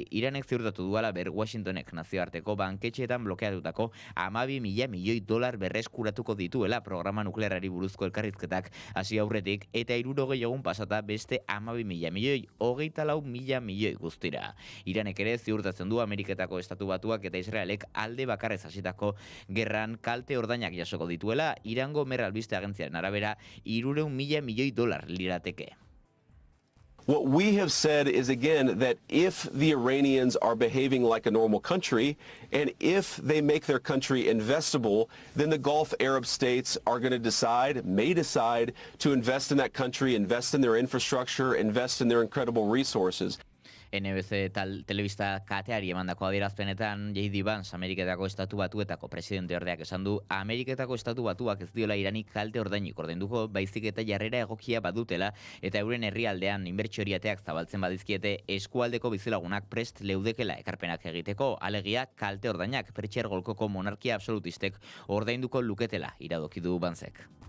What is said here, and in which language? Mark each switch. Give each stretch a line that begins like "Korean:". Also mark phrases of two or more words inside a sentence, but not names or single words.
Basque: Iranek ziurtatu duela Washingtonek nazioarteko banketxeetan blokeatutako 12.000 milioi dolar berreskuratuko dituela programa nuklearrari buruzko elkarrizketak hasi aurretik eta 60 egun pasata beste 12.000 milioi 24.000 milioi guztira. Iranek ere ziurtatzen du Ameriketako Estatu Batuak eta Israelek alde bakarrez hasitako gerran kalte ordainak jasoko dituela, Irango Mer albiste agentziaren arabera 300.000 milioi dolar lirateke.
English: What we have said is, again, that if the Iranians are behaving like a normal country, and if they make their country investable, then the Gulf Arab states are going to may decide to invest in that country, invest in their infrastructure, invest in their incredible resources.
Basque: NBC telebista kateari emandako adierazpenetan J.D. Vance, Ameriketako Estatu Batuetako presidente ordeak esan du, Ameriketako Estatu Batuak ez diola Iranik kalte ordainik ordainduko, baizik eta jarrera egokia badutela eta euren herrialdean inbertsioriateak zabaltzen badizkiete eskualdeko bizilagunak prest leudekela ekarpenak egiteko, alegia kalte ordainak Pertsiar-Golkoko monarkia absolutistek ordainduko luketela iradoki du Vancek.